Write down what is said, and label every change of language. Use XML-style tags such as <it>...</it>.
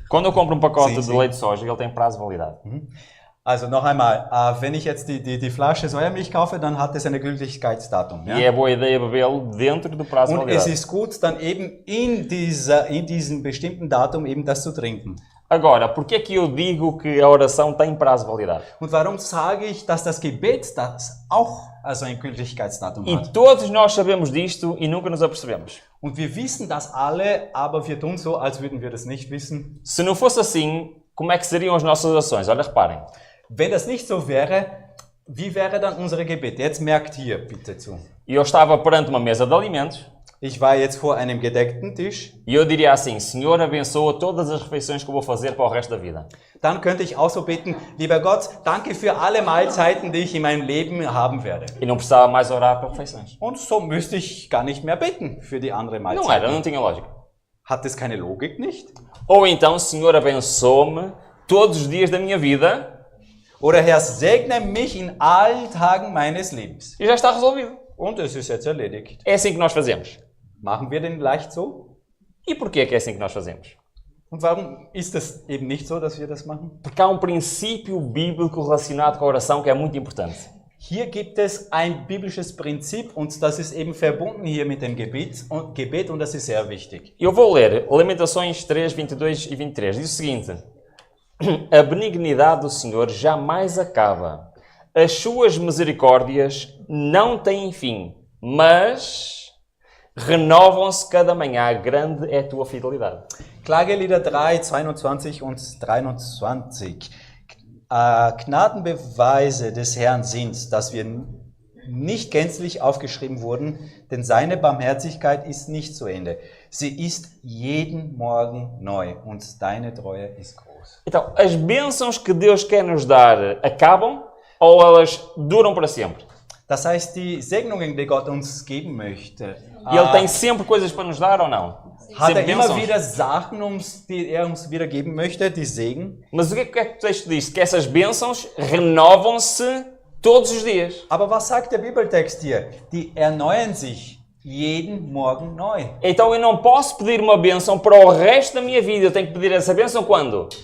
<pt>Quando eu compro um pacote Sim. de leite de soja, ele tem prazo de validade.</pt> <de>Also noch einmal, wenn ich jetzt die Flasche Sojamilch kaufe, dann hat es eine Gültigkeitsdatum. Ja?</de> <pt>E é boa ideia bebê-lo dentro do prazo de</pt> <de>Und es</de> <pt>validade.</pt> <de>ist gut, dann eben in diesem bestimmten Datum eben das zu trinken.</de> <pt>Agora, por que é que eu digo que a oração tem prazo de validade?</pt> <de>Und warum sage ich, dass das Gebet das auch also ein Gültigkeitsdatum</de> <pt>E</pt> <de>hat?</de> <pt>todos nós sabemos disto e nunca nos apercebemos.</pt> <de>Und wir wissen das alle, aber wir tun so, als würden wir das nicht wissen.</de> <pt>Se não fosse assim, como é que seriam as nossas orações? Olha, reparem.</pt> <de>Wenn das nicht so wäre, wie wäre dann unsere Gebet? Jetzt merkt hier bitte zu.</de> <pt>Eu estava perante uma mesa de alimentos</pt> <de>Ich war jetzt vor einem gedeckten Tisch.</de> <pt>e eu diria assim: Senhor, abençoa todas as refeições que eu vou fazer para o resto da vida.</pt> <de>Dann könnte ich auch so beten, lieber Gott, danke für alle Mahlzeiten, die ich in meinem Leben haben werde.</de> <pt>E não precisava mais orar para refeições.</pt> <de>Und so müsste ich gar nicht mehr beten für die andere</de> <pt>Não era,</pt> <de>Mahlzeit.</de> <pt>não tinha lógica.</pt> <de>Hat das keine Logik nicht?</de> <pt>Ou então, Senhor, abençoa-me todos os dias da minha vida</pt> <de>Oder Herr, segne mich in allen Tagen meines Lebens.</de> <pt>e já está resolvido.</pt> <de>Und es ist jetzt erledigt.</de> <pt>É assim que nós fazemos.</pt> <de>Machen wir denn leicht so?</de> <pt>E porquê que é assim que nós fazemos?</pt> <de>Und warum ist es eben nicht so, dass wir das machen?</de> <pt>Porque há um princípio bíblico relacionado com a oração que é muito importante.</pt> <de>Hier gibt es ein biblisches Prinzip und das ist eben verbunden hier mit dem Gebet und das ist sehr wichtig.</de> <pt>Eu vou ler Lamentações 3, 22 e 23. Diz o seguinte: a benignidade do Senhor jamais acaba. As suas misericórdias não têm fim, mas renovam-se cada manhã. Grande é a tua fidelidade.</pt> <de>Klagelieder 3, 22 und 23. Gnadenbeweise des Herrn sind, dass wir nicht gänzlich aufgeschrieben wurden, denn seine Barmherzigkeit ist nicht zu Ende. Sie ist jeden Morgen neu und deine Treue ist groß.</de> <pt>Então, as bênçãos que Deus quer nos dar acabam ou elas duram para sempre?</pt> <de>Das heißt, die Segnungen, die Gott uns geben möchte,</de> <pt>E Ele tem sempre coisas para nos dar ou não?</pt> <de>hat</de> <pt>Sempre</pt> <de>er immer</de> <pt>bênçãos.</pt> <de>wieder Sachen, die er uns wieder geben möchte, die Segen.</de> <pt>Mas o que é que o texto diz? Que essas bênçãos renovam-se todos os dias.</pt> <de>Aber was sagt der Bibeltext hier? Die erneuern sich jeden Morgen neu.</de> <pt>Então eu não posso pedir uma bênção para o resto da minha vida. Eu tenho que pedir essa bênção quando?</pt>